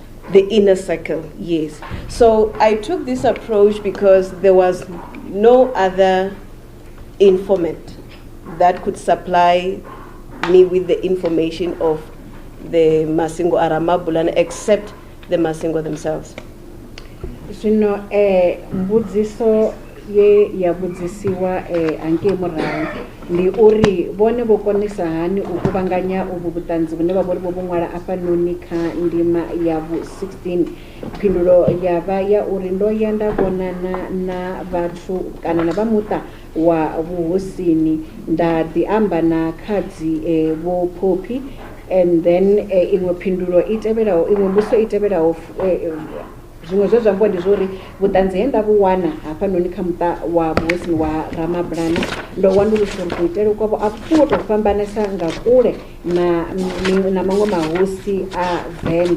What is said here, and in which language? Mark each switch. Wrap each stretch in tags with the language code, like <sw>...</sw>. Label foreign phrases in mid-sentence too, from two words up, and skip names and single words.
<en>The inner circle, yes. So I took this approach because there was no other informant that could supply me with the information of the Masingo Ramabulana except the Masingo themselves.</en> <ve>Zwino mbudziso ye yabudzisiwa anke murahu ndi uri vhone vho konisa hani u kuvhanganya ubu vhutanzi vhune vha vhori vho ṅwala afhanoni kha ndima ya vhu 16. Phindulo yavha ya uri ndo ya nda vhonana na vhathu kana na vha muṱa wa vhuhosini nda ḓi amba na khadzi vho Phophi,</ve> <en>and then</en> <ve>iṅwe phindulo I tevhelaho, iṅwe mbudziso I tevhelaho zwinwe zwe zwa mbo ndi zwori vhutanzi he nda vhu wana hafhanoni kha muṱa wa vhuhosini wa Ramabulana ndo wanulusa uri kuitele kwavho a kuwo to fhambanesa nga kule na maṅwe mahosi a Venda.</ve>